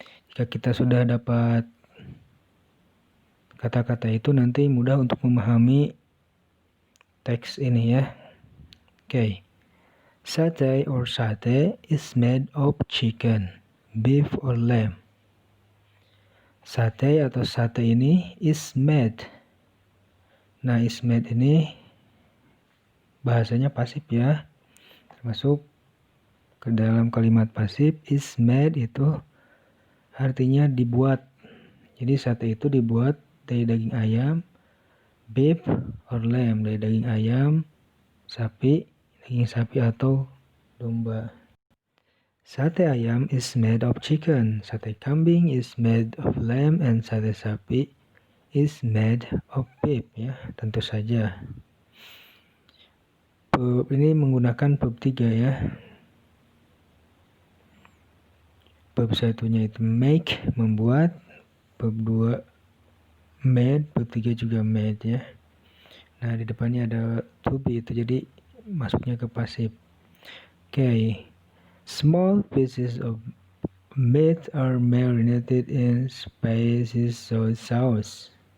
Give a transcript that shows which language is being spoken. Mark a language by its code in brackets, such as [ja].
[id] Jika kita sudah dapat kata-kata itu, nanti mudah untuk memahami teks ini ya. [en] Okay. Satay or satay is made of chicken, beef or lamb. [id] Satay atau sate ini is made. Nah, is made ini bahasanya pasif ya. Termasuk ke dalam kalimat pasif is made itu artinya dibuat. Jadi sate itu dibuat dari daging ayam, [en] beef or lamb, [id] dari daging ayam, sapi, daging sapi atau domba. [en] Sate ayam is made of chicken, sate kambing is made of lamb, and sate sapi is made of beef ya, [id] tentu saja. Verb ini menggunakan verb 3 ya. Verb satunya itu make, membuat. Verb 2 made, verb 3 juga made ya. Nah, di depannya ada to be itu jadi masuknya ke pasif. [en] Okay. Small pieces of meat are marinated in spicy soy sauce.